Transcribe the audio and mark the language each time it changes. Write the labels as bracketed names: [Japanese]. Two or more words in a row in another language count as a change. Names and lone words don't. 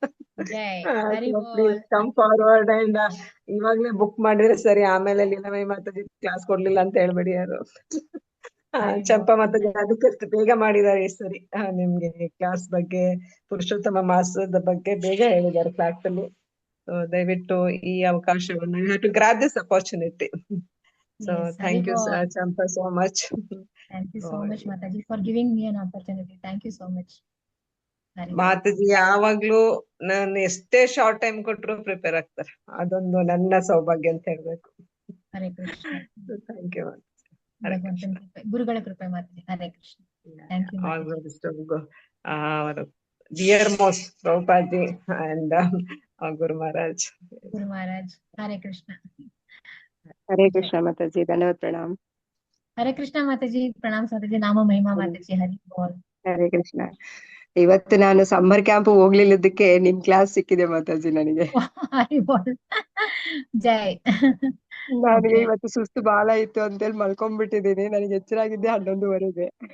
[English] Please come forward and [Kannada] ಇವಾಗ್ಲೇ ಬುಕ್ ಮಾಡಿದ್ರೆ ಸರಿ, ಆಮೇಲೆ ಲೀಲಾಮಯಿ ಮಾತಾಜಿ ಕ್ಲಾಸ್ ಕೊಡ್ಲಿಲ್ಲ ಅಂತ ಹೇಳ್ಬೇಡಿ ಯಾರು. ಚಂಪಾ ಮಾತಾಜಿ ಅದಕ್ಕೆ ಬೇಗ ಮಾಡಿದ್ದಾರೆ ಈ ಸರಿ. ನಿಮ್ಗೆ ಕ್ಲಾಸ್ ಬಗ್ಗೆ, ಪುರುಷೋತ್ತಮ ಮಾಸದ ಬಗ್ಗೆ ಬೇಗ ಹೇಳಿದ್ದಾರೆ ಕ್ಲಾಸ್ ಅಲ್ಲಿ. ದಯವಿಟ್ಟು ಈ ಅವಕಾಶವನ್ನು [English] you have to grab this opportunity. So thank you Champa so much. Thank you so much Mataji for giving me an opportunity. Thank you so much. [Kannada] ಮಾತಾಜಿ ಯಾವಾಗ್ಲೂ ನಾನು ಎಷ್ಟೇ [English] short time [Kannada] ಕೊಟ್ರು ಪ್ರಿಪೇರ್ ಆಗ್ತಾರೆ. ಅದೊಂದು ನನ್ನ ಸೌಭಾಗ್ಯ ಅಂತ ಹೇಳ್ಬೇಕು. ಹರೇ ಕೃಷ್ಣ. [English] Thank you. [Kannada] ಗುರುಗಳ ಕೃಪೆ ಮಾತಾಜಿ. ಹರೇ ಕೃಷ್ಣ. [English] thank you. All the best our dear most Prabhupaji and Guru Maharaj. [Kannada] ಗುರು ಮಹಾರಾಜ್. ಹರೇ ಕೃಷ್ಣ. [Hindi] हरे कृष्ण, माताजी। दंडवत प्रणाम. हरे कृष्ण माताजी। प्रणाम माताजी। नाम महिमा माताजी। हरि बोल. [Kannada] ಹರೇ ಕೃಷ್ಣ. ಇವತ್ತು ನಾನು [English] summer camp [Kannada] ಹೋಗ್ಲಿಲ್ಲದಕ್ಕೆ ನಿಮ್ ಕ್ಲಾಸ್ ಸಿಕ್ಕಿದೆ ಮಾತಾಜಿ ನನಗೆ. [Hindi] हरि बोल। जय. [Kannada] ನನಗೆ ಇವತ್ತು ಸುಸ್ತು ಬಹಳ ಇತ್ತು ಅಂತೇಳಿ ಮಲ್ಕೊಂಡ್ಬಿಟ್ಟಿದೀನಿ. ನನಗೆ ಎಚ್ಚರಾಗಿದ್ದೆ 11:30ಗೆ.